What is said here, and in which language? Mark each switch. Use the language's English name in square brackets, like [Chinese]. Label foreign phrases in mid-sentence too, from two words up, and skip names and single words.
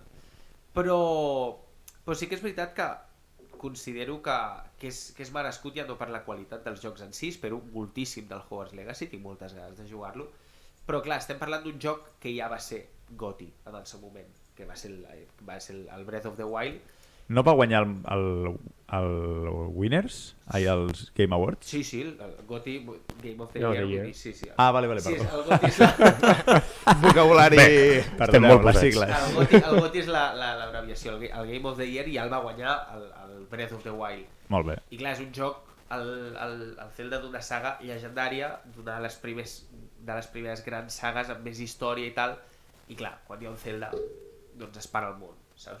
[Catalan] Però sí que és veritat que considero que és merescut ja no per la qualitat dels jocs en si, espero moltíssim del Hogwarts Legacy, tinc moltes ganes de jugar-lo, però clar, estem parlant d'un joc que ja va ser GOTY en el seu moment, que va ser el Breath of the Wild. No va guanyar el Winners? Els Game Awards? Sí, el GOTY, [English] Game of the [Catalan] No, [English] Year, the year. [Catalan] vull dir, sí. Ah, vale, Sí, perdó. el GOTY és la... Vocabulari... Perdoneu, Estem molt les posats. sigles. El GOTY és l'abreviació, el [English] Game of the Year, [Catalan] i ja el va guanyar el Breath of the Wild. Molt bé. I clar, és un joc, el Zelda d'una saga llegendària, d'una de les primeres grans sagues amb més història i tal, i clar, quan hi ha un Zelda, doncs es para el món, saps?